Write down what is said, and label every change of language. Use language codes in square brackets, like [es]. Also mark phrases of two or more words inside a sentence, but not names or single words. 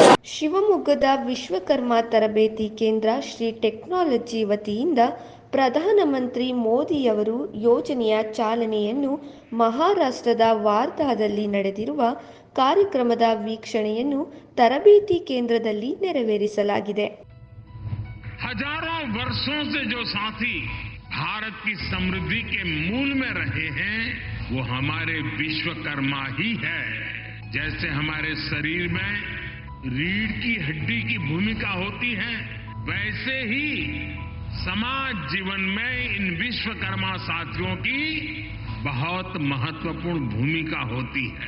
[kn] ಶಿವಮೊಗ್ಗದ ವಿಶ್ವಕರ್ಮ ತರಬೇತಿ ಕೇಂದ್ರ ಶ್ರೀ ಟೆಕ್ನಾಲಜಿ ವತಿಯಿಂದ ಪ್ರಧಾನಮಂತ್ರಿ ಮೋದಿಯವರು ಯೋಜನೆಯ ಚಾಲನೆಯನ್ನು ಮಹಾರಾಷ್ಟ್ರದ ವಾರ್ಧಾದಲ್ಲಿ ನಡೆದಿರುವ ಕಾರ್ಯಕ್ರಮದ ವೀಕ್ಷಣೆಯನ್ನು ತರಬೇತಿ ಕೇಂದ್ರದಲ್ಲಿ ನೆರವೇರಿಸಲಾಗಿದೆ. [hi] हजारों वर्षों से जो साथी भारत की समृद्धि के मूल में रहे हैं वो हमारे विश्वकर्मा ही है. जैसे हमारे शरीर में रीढ़ की हड्डी की भूमिका होती है, वैसे ही समाज जीवन में इन विश्वकर्मा साथियों की बहुत महत्वपूर्ण भूमिका होती है.